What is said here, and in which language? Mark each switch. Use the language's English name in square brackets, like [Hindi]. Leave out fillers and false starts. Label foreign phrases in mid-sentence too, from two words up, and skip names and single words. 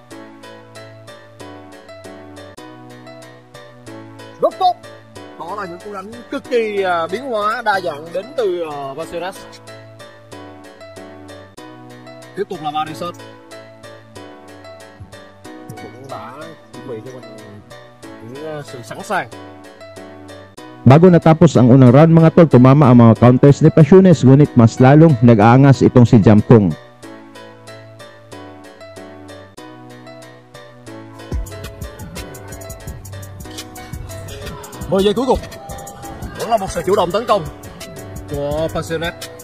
[Vietnamese] Rất tốt. Đó là những cú đánh cực kỳ biến hóa đa dạng đến từ Pasiones. Tiếp tục là [English] body shot. [Vietnamese] Cũng đã chuẩn bị cho mình những sự sẵn sàng. [Filipino] Bago natapos ang unang round mga tol, tumama ang mga counters ni Pasiones, ngunit mas lalong nag-aangas itong si Jamthong. [Vietnamese] Mười giây cuối cùng vẫn là một sự chủ động tấn công của Pasiones.